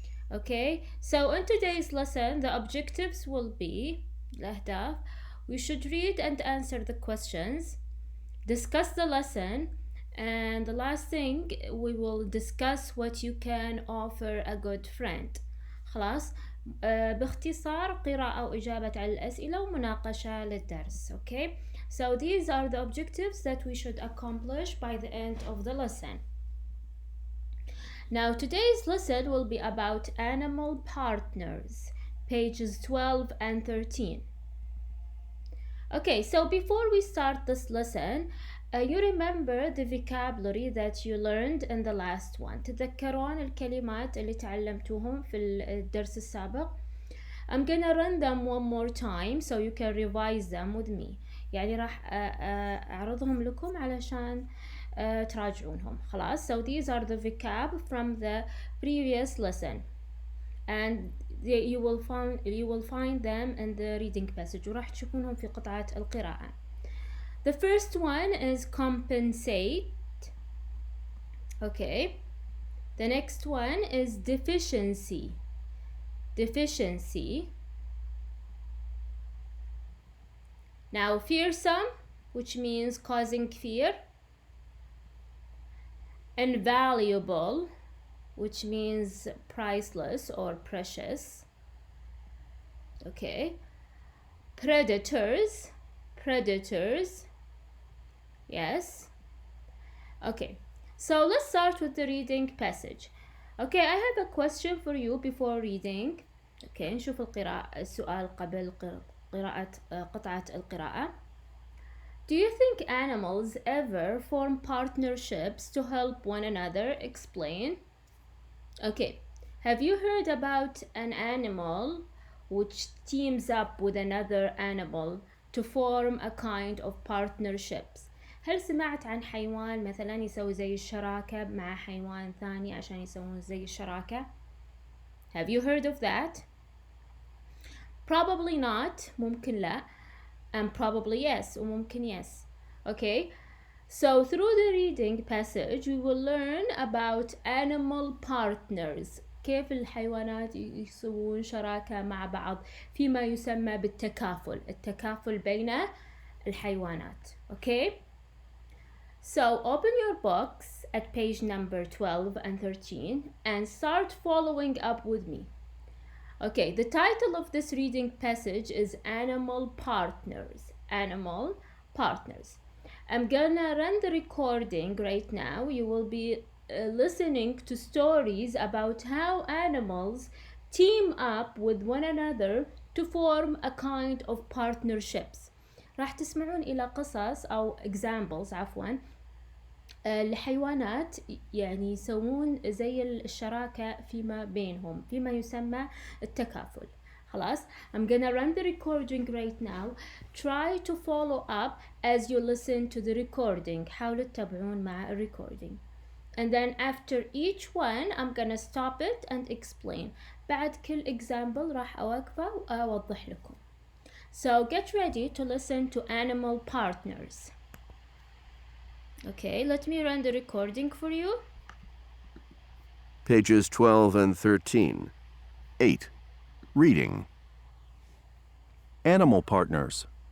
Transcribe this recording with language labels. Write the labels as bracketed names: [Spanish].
[English] Okay, so in today's lesson, the objectives will be, الأهداف, we should read and answer the questions, discuss the lesson, and the last thing, we will discuss what you can offer a good friend. [Arabic] خلاص. باختصار قراءة وإجابة على الأسئلة ومناقشة للدرس. [English] Okay, so these are the objectives that we should accomplish by the end of the lesson. Now today's lesson will be about animal partners, pages 12 and 13. Okay, so before we start this lesson, you remember the vocabulary that you learned in the last one. [Arabic] تتذكرون الكلمات اللي تعلمتوهم في الدرس السابق. [English] I'm gonna run them one more time so you can revise them with me. [Arabic] يعني راح أعرضهم لكم علشان تراجعونهم. خلاص. [English] So these are the vocab from the previous lesson. And you will find them in the reading passage. [Arabic] وراح تشوفونهم في قطعة القراءة. [English] The first one is compensate. Okay. The next one is deficiency. Deficiency. Now fearsome, which means causing fear. Invaluable, which means priceless or precious. Okay. Predators. Predators. Yes. Okay. So let's start with the reading passage. Okay, I have a question for you before reading. Okay, [Arabic] نشوف السؤال قبل قراءة قطعة القراءة. [English] Do you think animals ever form partnerships to help one another? Explain. Okay. Have you heard about an animal which teams up with another animal to form a kind of partnerships? [Arabic] هل سمعت عن حيوان مثلا يسوي زي الشراكة مع حيوان ثاني عشان يسوون زي الشراكة؟ [English] Have you heard of that? Probably not, [Arabic] ممكن لا, [English] and probably yes, [Arabic] وممكن [English] yes. Okay, so through the reading passage we will learn about animal partners. [Arabic] كيف الحيوانات يسوون شراكة مع بعض فيما يسمى بالتكافل. التكافل بين الحيوانات. [English] Okay? So open your books at page number 12 and 13 and start following up with me. Okay, the title of this reading passage is Animal Partners. Animal Partners. I'm gonna run the recording right now. You will be listening to stories about how animals team up with one another to form a kind of partnerships. [Arabic] راح تسمعون إلى قصص أو examples عفوا الحيوانات يعني يسوون زي الشراكة فيما بينهم فيما يسمى التكافل. خلاص. [English] I'm gonna run the recording right now. Try to follow up as you listen to the recording. [Arabic] حاولوا تتابعون مع الrecording. [English] And then after each one I'm gonna stop it and explain. [Arabic] بعد كل example راح أوقفه وأوضح لكم. [English] So get ready to listen to animal partners. Okay, let me run the recording for you. Pages 12 and 13. 8. Reading. Animal partners.